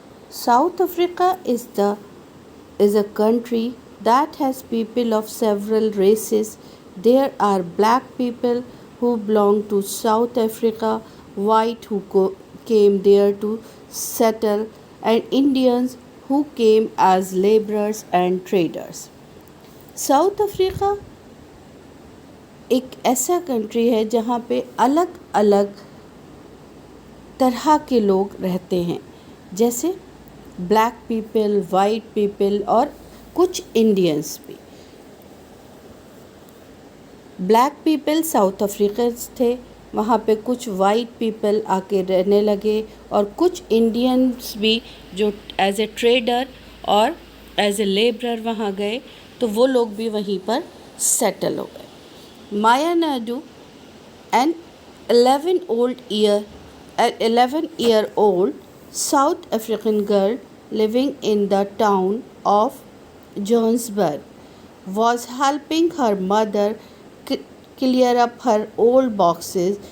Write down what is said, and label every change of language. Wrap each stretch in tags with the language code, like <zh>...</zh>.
<en>South Africa is a country that has people of several races. There are black people who belong to South Africa, white who came there to settle, and Indians who came as laborers and traders.</en> <hi>South Africa एक ऐसा country है जहाँ पे अलग अलग तरह के लोग रहते हैं, जैसे ब्लैक पीपल, वाइट पीपल और कुछ इंडियंस भी. ब्लैक पीपल साउथ अफ्रीकन्स थे, वहाँ पे कुछ वाइट पीपल आके रहने लगे और कुछ इंडियंस भी जो</hi> <en>as a trader</en> <hi>और</hi> <en>as a labourer</en> <hi>वहाँ गए, तो वो लोग भी वहीं पर सेटल हो गए. माया Naidu</hi> <en>An 11-year-old South African girl living in the town of Johannesburg was helping her mother clear up her old boxes.</en>